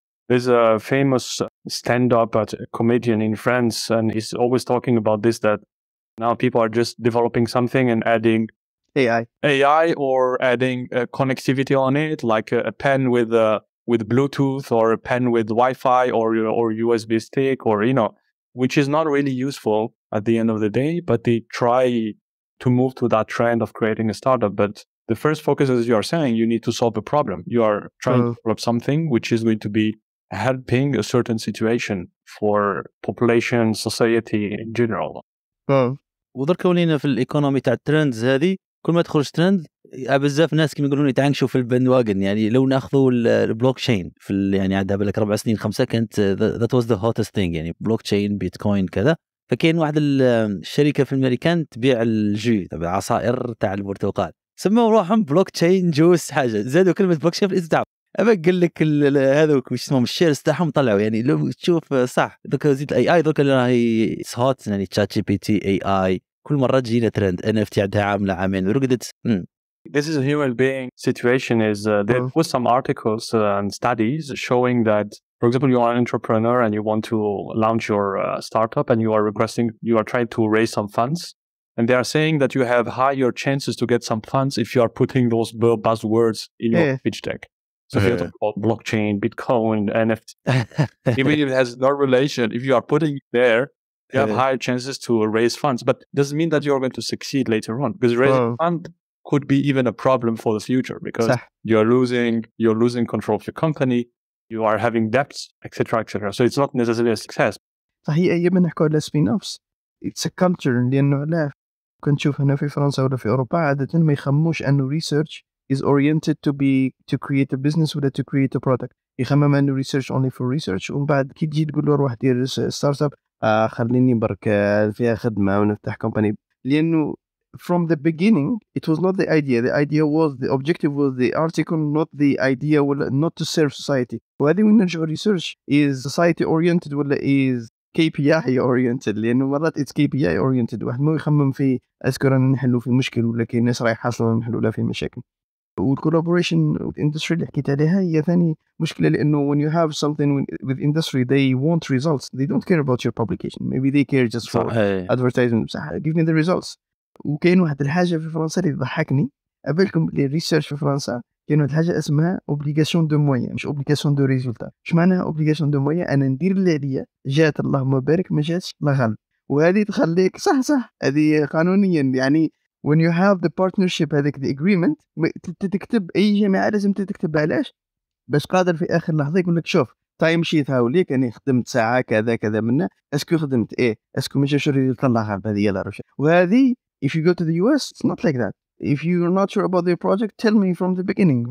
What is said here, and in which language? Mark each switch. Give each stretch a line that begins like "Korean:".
English: There's a famous stand-up comedian in France, and he's always talking about this, that now people are just developing something and adding AI or adding connectivity on it, like a pen with Bluetooth or a pen with Wi-Fi or USB stick, or, which is not really useful at the end of the day, but they try to move to that trend of creating a startup. But the first focus, as you are saying, you need to solve a problem. You are trying to develop something which is going to be helping a certain situation for population, society in general.
Arabic: ودرك ولينا في الايكونومي تاع الترندز هذه، كل ما تخرج ترند بزاف ناس كيما يقولون يتعانشوا في الباند واجن. يعني لو ناخذوا البلوك تشين في يعني عندها بالك 4 سنين 5 كانت ذات واز ذا هوتست ثينج، يعني بلوك تشين بيتكوين كذا. فكاين واحد الشركه في الامريكان تبيع الجو تبع العصائر تاع البرتقال، سموا روحهم بلوك تشين جوس حاجه، زادوا كلمه بلوك تشين في الاسم تاعهم. أما قال لك هذوك واش اسمهم الشيرز تاعهم طلعوا. يعني لو تشوف صح دوك زيد الاي اي دوك اللي راهي هوت، يعني تشات جي بي تي اي اي كل مره تجينا ترند. ان اف تي عندها عامله عامين ورقدت.
English: This is a human being situation. Is there was some articles and studies showing that, for example, you are an entrepreneur and you want to launch your startup and you are trying to raise some funds, and they are saying that you have higher chances to get some funds if you are putting those buzzwords in your pitch deck. So if you talk about blockchain, Bitcoin, NFT, even if it has no relation, if you are putting it there, you have higher chances to raise funds. But it doesn't mean that you are going to succeed later on, because raising fund could be even a problem for the future, because you're losing control of your company, you are having debts, etc., etc. So it's not necessarily a success.
Arabic: صحيح. أيام نحكوا على سبين أوفس
English: it's a culture،
Arabic: لأنه لا كنت نشوف هنا في فرنسا ولا في أوروبا عادة ما يخموش أنه
English: research is oriented to create a business
Arabic: ولا
English: to create a product.
Arabic: يخمم أنه
English: research only for research،
Arabic: ومن بعد كي تجي تقول له روح دير ستارت اب خليني برك فيها خدمة ونفتح company. لأنه
English: from the beginning it was not the idea was the objective was the article, not the idea not to serve society.
Arabic: وهذه من نرجع
English: research is society oriented ولا is KPI oriented، لأنه مرات it's KPI oriented.
Arabic: واحد مو يخمم في أذكر أن نحلو في مشكل ولا كي الناس رايح حاصلة نحلو لها في مشاكل.
English: والcollaboration with industry
Arabic: اللي حكيت عليها هي ثاني مشكلة، لأنه
English: when you have something with industry they want results, they don't care about your publication, maybe they care just for advertising. give me the results.
Arabic: وكاين واحد الحاجة في فرنسا اللي تضحكني، قبلكم الريسيرش في فرنسا كاين واحد الحاجة اسمها
French: obligation de moyens
Arabic: مش
French: obligation de résultat.
Arabic: ايش معناها
French: obligation de moyens؟
Arabic: أنا ندير اللي عليا، جات اللهم بارك، ما جاتش لا غلط. وهذه تخليك صح هذه قانونيا يعني
English: when you have the partnership
Arabic: هذيك
English: the agreement
Arabic: تكتب أي جماعة لازم تكتب علاش باش قادر في آخر لحظة يقول لك شوف تايم شيت هاوليك أنا خدمت ساعة كذا منه، اسكو خدمت اسكو ما جاش الريزلت الله غالب. هذه يلا روش.
English: وهذه if you go to the US it's not like that. If you're not sure about your project, tell me from the beginning.